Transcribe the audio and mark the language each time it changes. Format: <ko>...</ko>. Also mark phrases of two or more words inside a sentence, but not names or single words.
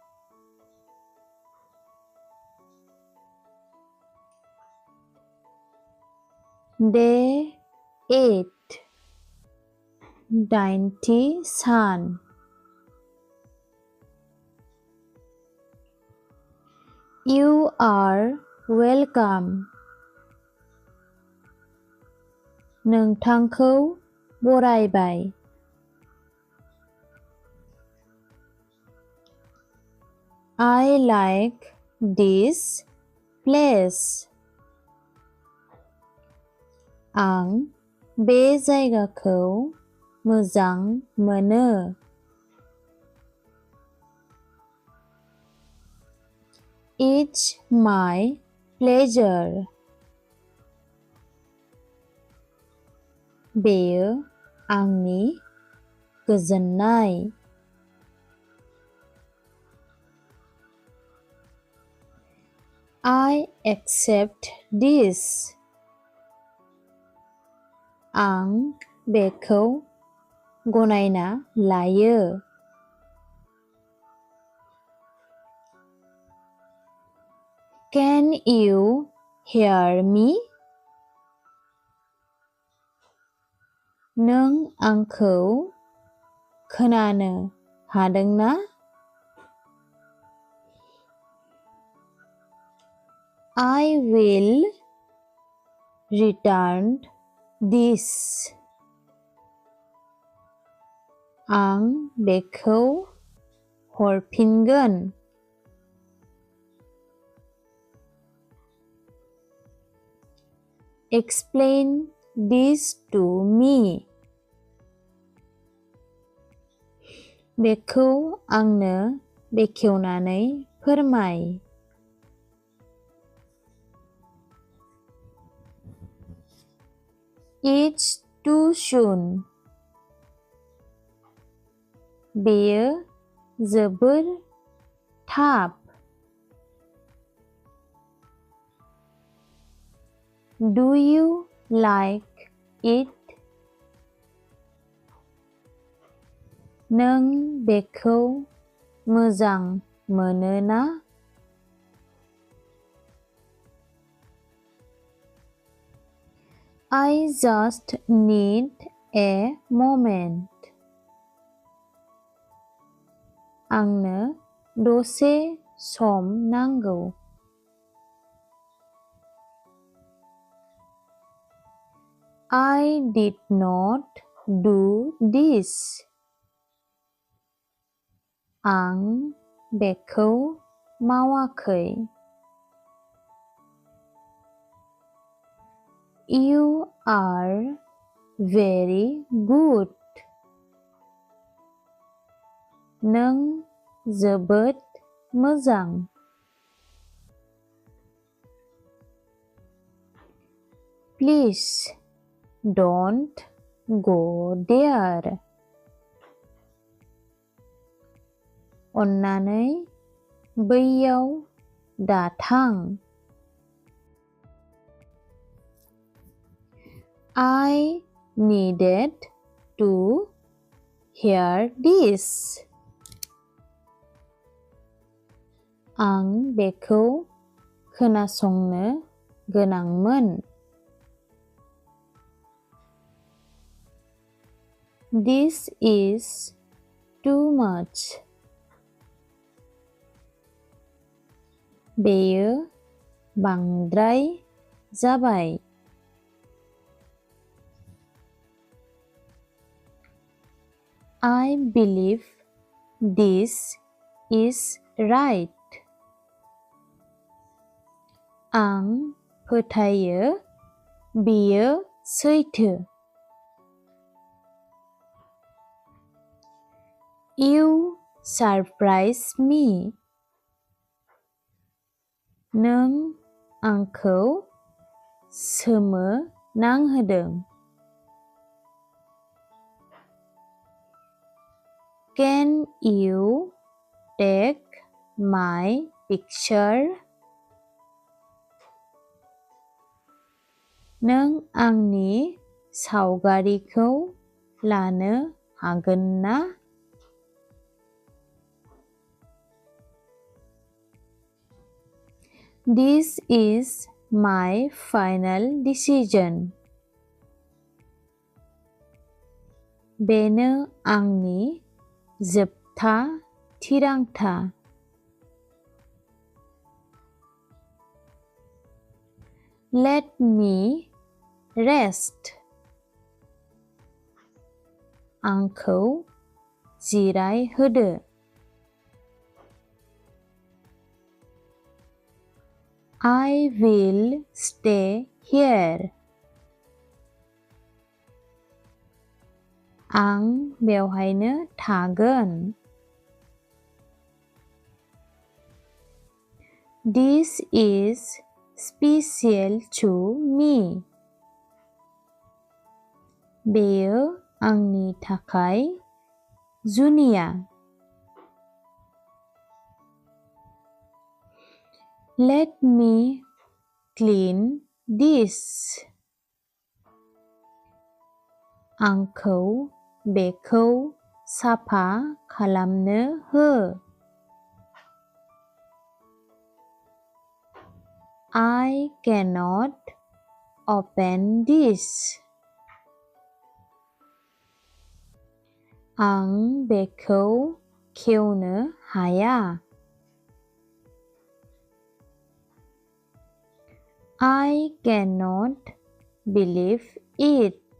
<en>Day 8 Dainty Sun. You are welcome.</en> <brx>नोंथांखौ बरायबाय.</brx> <en>I like this place.</en> <brx>आं बे जायगाखौ मोजां मोनो.</brx> <en>It's my pleasure.</en> <brx>बेयो आंनि गोजोननाय.</brx> <en>I accept this.</en> <brx>आं बेखौ गनायना लायो.</brx> <en>Can you hear me?</en> <brx>नों आंखौ खोनानो हादोंना?</brx> <en>I will return this.</en> <brx>आं बेखौ हरफिनगोन.</brx> <en>Explain this to me.</en> <brx>बेखौ आंनो बेखेवनानै फोरमाय.</brx> <en>It's too soon.</en> <brx>बेयो जोबोर थाब.</brx> <en>Do you like it?</en> <brx>नों बेखौ मोजां मोनोना?</brx> <en>I just need a moment.</en> <brx>आंनो दसे सम नांगौ.</brx> <en>I did not do this.</en> <brx>आं बेखौ मावाखै.</brx> <en>You are very good.</en> <brx>नों जोबोद मोजां.</brx> <en>Please don't go there.</en> <brx>अन्नानै बैयाव दाथां.</brx> <en>I needed to hear this.</en> <brx>आं बेखौ खोनासंनो गोनांमोन.</brx> <en>This is too much.</en> <brx>बेयो बांद्राय जाबाय.</brx> <en>I believe this is right.</en> <brx>आं फोथायो बेयो सैथो.</brx> <en>You surprise me.</en> <brx>नों आंखौ सोमोनांहोदों.</brx> <en>Can you take my picture?</en> <brx>नों आंनि सावगारिखौ लानो हागोन ना?</brx> <en>This is my final decision.</en> <brx>बेनो आंनि जोबथा थिरांथा.</brx> <en>Let me rest.</en> <brx>आंखौ जिरायहोदो.</brx> <en>I will stay here.</en> <brx>आं बेवहायनो थागोन.</brx> <en>This is special to me.</en> <brx>बेयो आंनि थाखाय जुनिया.</brx> <en>Let me clean this.</en> <brx>आंखौ बेखौ साफा खालामनो हो.</brx> <en>I cannot open this.</en> <brx>आं बेखौ खेवनो हाया.</brx> <en>I cannot believe it.</en>